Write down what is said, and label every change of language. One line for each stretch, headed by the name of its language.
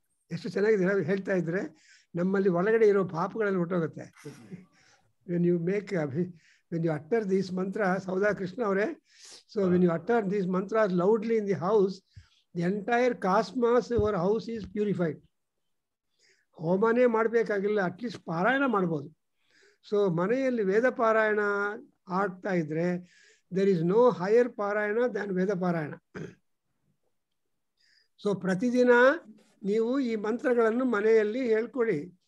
Kannada: ಎಷ್ಟು ಚೆನ್ನಾಗಿದೆ ಹೇಳ್ತಾ ಇದ್ರೆ, ನಮ್ಮಲ್ಲಿ ಒಳಗಡೆ ಇರೋ ಪಾಪಗಳಲ್ಲಿ ಹೊಟ್ಟೋಗುತ್ತೆ.
English: when you make when you utter these mantras, Sauda Krishna ಅವರೇ, so when you utter these mantras loudly in the house, the entire cosmos, your house is purified.
Kannada: ಹೋಮನೇ ಮಾಡಬೇಕಾಗಿಲ್ಲ, ಅಟ್ಲೀಸ್ಟ್ ಪಾರಾಯಣ ಮಾಡ್ಬೋದು. ಸೊ ಮನೆಯಲ್ಲಿ ವೇದ ಪಾರಾಯಣ ಆಗ್ತಾ ಇದ್ರೆ
English: there is no higher
Kannada: ಪಾರಾಯಣ
English: than
Kannada: ವೇದ ಪಾರಾಯಣ. ಸೊ ಪ್ರತಿದಿನ ನೀವು ಈ ಮಂತ್ರಗಳನ್ನು ಮನೆಯಲ್ಲಿ ಹೇಳ್ಕೊಳ್ಳಿ.